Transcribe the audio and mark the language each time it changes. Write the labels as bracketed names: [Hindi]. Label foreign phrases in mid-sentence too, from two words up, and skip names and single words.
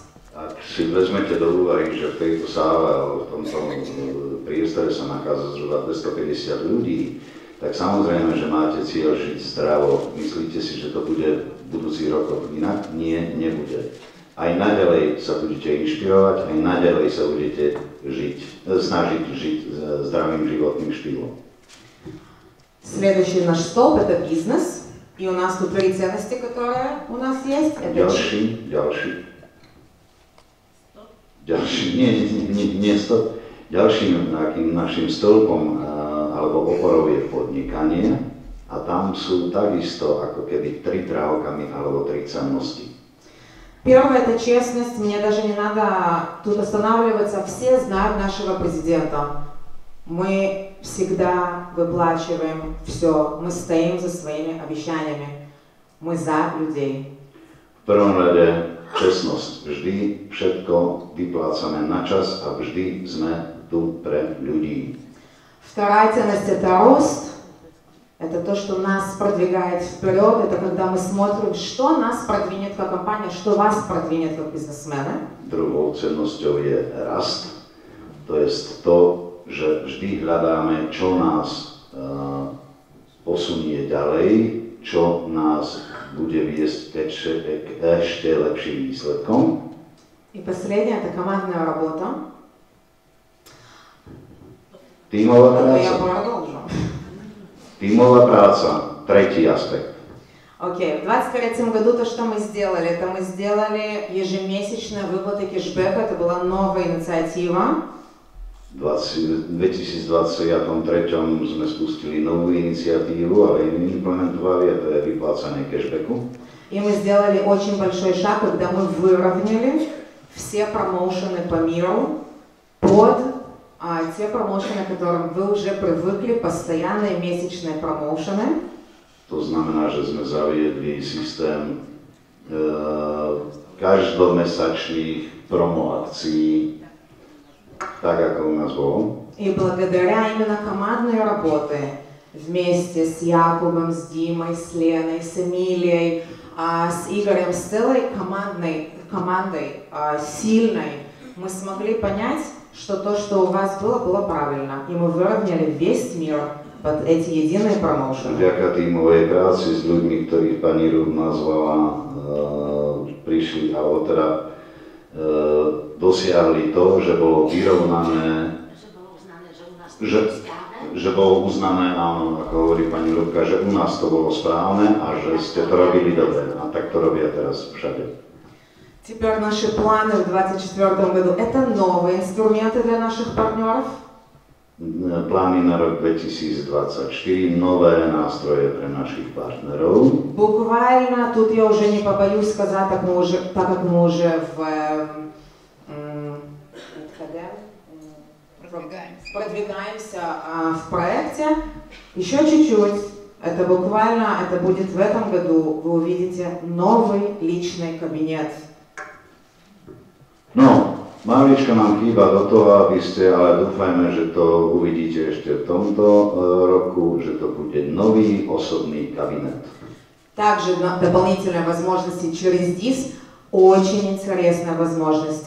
[Slovak] Ak si vezmete do úvahy, že v tejto sále alebo v tomto priestore sa nachádza zhruba 250 ľudí, tak samozrejme, že máte cieľ žiť zdravo. Myslíte si, že to bude v budúcich rokoch inak? Nie, nebude. Aj naďalej sa budete inšpirovať, aj naďalej sa budete snažiť žiť zdravým životným štýlom. [Russian] Следующий наш столб – это бизнес. И у нас тут 3 ценности, которые у нас есть. [Slovak] Это Ďalším našim stĺpom alebo oporou je podnikanie a tam sú takisto ako keby 3 trávkami alebo 3 cennosti. [Russian] Первое – это честность. Мне даже не надо тут останавливаться. Все знают нашего президента. Мы всегда выплачиваем все. Мы стоим за своими обещаниями. Мы за людей. [Slovak] V prvom rade čestnosť. Vždy všetko vyplácame na čas a vždy sme tu pre ľudí. [Russian] Вторая ценность – это рост. Это то, что нас продвигает вперед. Это когда мы смотрим, что нас продвинет как компания, что вас продвинет как бизнесмена. [Slovak] Druhou cennosťou je rast. To je to, že vždy hľadáme, čo nás posunie ďalej, čo nás bude viesť k ešte lepším výsledkom. [Russian] И последнее – это командная работа. [Slovak] Tímová [Russian] Я [Slovak] práca. [Russian] продолжу. [Slovak] Tímová práca, tretí aspekt. [Russian] Окей, в 2023 году то, что мы сделали, это мы сделали ежемесячные выплаты кэшбэка, это была новая инициатива. [Slovak] V 2023 sme spustili novú iniciatívu, ale ju implementovali, a to je vyplácanie cashbacku. [Russian] И мы сделали очень большой шаг, когда мы выровняли все промоушены по миру под те промоушены, к которым вы уже привыкли, постоянные месячные промоушены. [Slovak] To znamená, že sme zaviedli systém každomesačných promoakcií, tak ako u nás bolo. [Russian] И благодаря именно командной работе вместе с Якубом, с Димой, с Леной, с Эмилией, с Игорем, с целой командой сильной, мы смогли понять, что то, что у вас было, было правильно. И мы выровняли весь мир под эти единые промоушены. [Slovak] Vďaka tímovej práci s ľuďmi, ktorých pani Rud nazvala, prišli, alebo teda dosiahli to, že bolo vyrovnané, že bolo uznané, áno, ako hovorí pani Rudka, že u nás to bolo správne a že ste to robili dobre. A tak to robia teraz všade. [Russian] Теперь наши планы в 2024 году – это новые инструменты для наших партнеров. [Slovak] Plány na rok 2024, nové nástroje pre našich partnerov. [Russian] Буквально, тут я уже не побоюсь сказать, так как мы уже продвигаемся в проекте, еще чуть-чуть, это буквально, это будет в этом году, вы увидите новый личный кабинет. [Slovak] No, maličko nám chýba do toho, aby ste, ale dúfajme, že to uvidíte ešte v tomto roku, že to bude nový osobný kabinet. [Russian] Также дополнительные возможности через ДИС, очень интересные возможности.